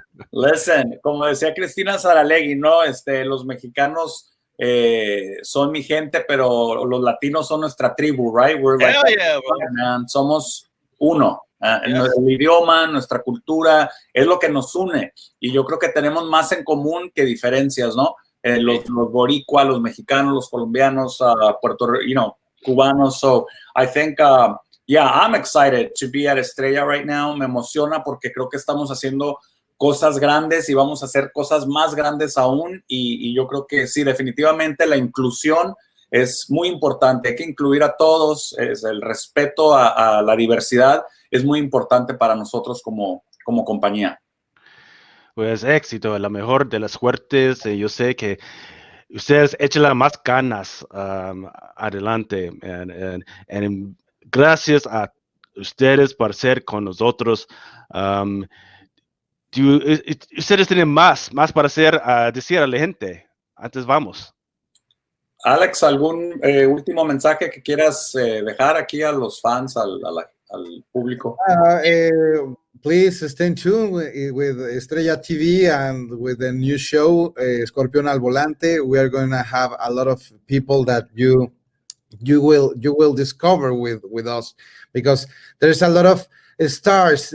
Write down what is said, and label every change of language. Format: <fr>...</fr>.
<en>Listen,</en> <es>como decía Cristina Saralegui, ¿no? Los mexicanos son mi gente, pero los latinos son nuestra tribu, right?</es> <en>We're like, yeah, bro.</en> <es>Somos uno.</es> <en>Yes.</en> <es>El idioma, nuestra cultura, es lo que nos une. Y yo creo que tenemos más en común que diferencias, ¿no? Los boricuas, los mexicanos, los colombianos, cubanos.</es> <en>So I think, I'm excited to be at Estrella right now.</en> <es>Me emociona porque creo que estamos haciendo cosas grandes y vamos a hacer cosas más grandes aún. Y yo creo que sí, definitivamente la inclusión es muy importante. Hay que incluir a todos. El respeto a la diversidad es muy importante para nosotros como compañía. Pues éxito, la mejor de las suertes. Yo sé que ustedes échenle más ganas adelante. And gracias a ustedes por ser con nosotros. Ustedes tienen más para decir a la gente. Antes vamos. Alex, ¿algún último mensaje que quieras dejar aquí a los fans, al público?</es> <en>Please stay tuned with Estrella TV and with the new show, Escorpion al Volante. We are going to have a lot of people that you will discover with us, because there's a lot of stars.</en>